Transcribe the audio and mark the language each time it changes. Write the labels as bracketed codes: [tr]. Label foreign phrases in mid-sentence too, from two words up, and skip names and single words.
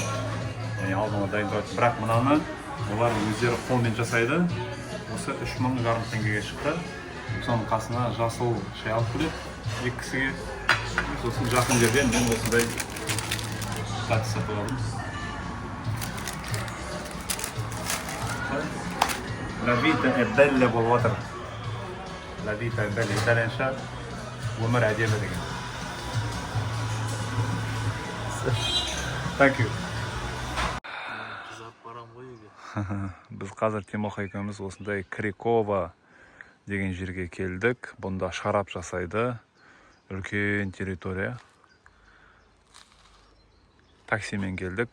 [kk] Яғни алдын ала дайындап. Бірақ мынаны олар өздері қолмен жасайды. Осы 3,5 мың теңгеге шықты. Соның қасына жасыл шай алып келеді. Екі кісіге. Сосын жақын жерден мен осындай сатып сатып алдым. [it] La vita è bella [kk] болып жатыр. [it] La vita è bella. [kk] Итальянша өмір әдемі деген. [en] Thank you. [kk] Қызап барам ғой үйге. Біз қазір Тимоха екеуміз осындай Крикова деген жерге келдік. Бұнда шарап жасайды. Үлкен территория. Таксимен келдік.